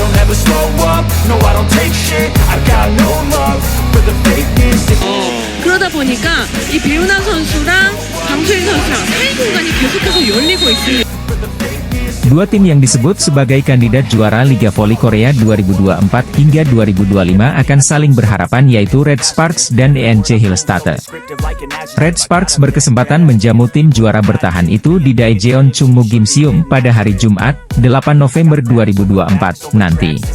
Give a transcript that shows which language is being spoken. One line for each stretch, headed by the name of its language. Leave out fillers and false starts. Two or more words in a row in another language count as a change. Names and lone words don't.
English: never slow up, no I don't take shit. I got no love for the fakeness.
Korean: 그러다 보니까 이 배우나 선수랑 강소희 선수랑 사이 공간이 계속해서 열리고 있습니다.
Indonesian: Dua tim yang disebut sebagai kandidat juara Liga Voli Korea 2024 hingga 2025 akan saling berhadapan, yaitu Red Sparks dan ENC Hillstatte. Red Sparks berkesempatan menjamu tim juara bertahan itu di Daejeon Chungmu Gymnasium pada hari Jumat, 8 November 2024 nanti.